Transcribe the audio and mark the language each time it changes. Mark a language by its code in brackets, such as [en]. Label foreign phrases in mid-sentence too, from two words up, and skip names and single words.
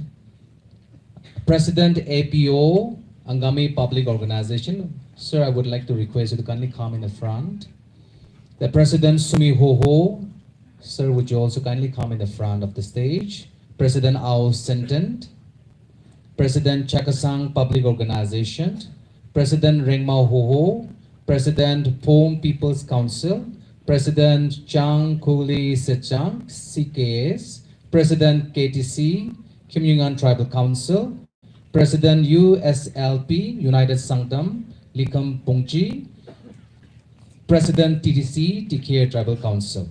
[en] President APO, Angami Public Organization. Sir, I would like to request you to kindly come in the front. The President Sumi Hoho. Sir, would you also kindly come in the front of the stage? President Ao Sentent. President Chakasang Public Organization. President Rengmao Hoho. President Pom People's Council. President Chang Kuli Sechang, CKS. President KTC, Kim Yungan Tribal Council, President USLP, United Sanctum, Likam Pungchi, President TTC, TKA Tribal Council.